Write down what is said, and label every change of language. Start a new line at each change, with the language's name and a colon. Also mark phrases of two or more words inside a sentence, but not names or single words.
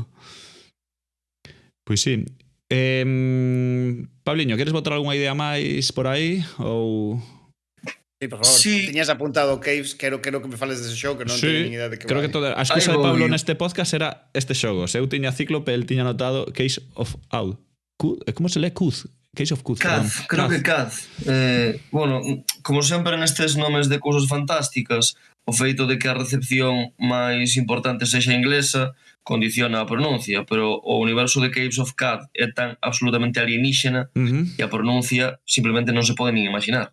Galician: Pois sí. Pabliño, queres botar algunha idea máis por aí? Ou... Sí, por favor. Sí. Tiñas apuntado Caves, quero que me fales dese xogo, que non teño nin idea de que creo vai. Que toda a excusa de Pablo neste podcast era este xogo. Se eu tiña Cíclope, el tiña notado Case of Owl.
Spanish: Como se lee Cuz? Case of Cuz.
Galician: Caz, creo que Caz. Bueno, como sempre nestes nomes de cousas fantásticas, o feito de que a recepción máis importante sexa inglesa condiciona a pronuncia, pero o universo de Caves of Caz é tan absolutamente alienígena que a pronuncia simplemente non se pode nin imaginar.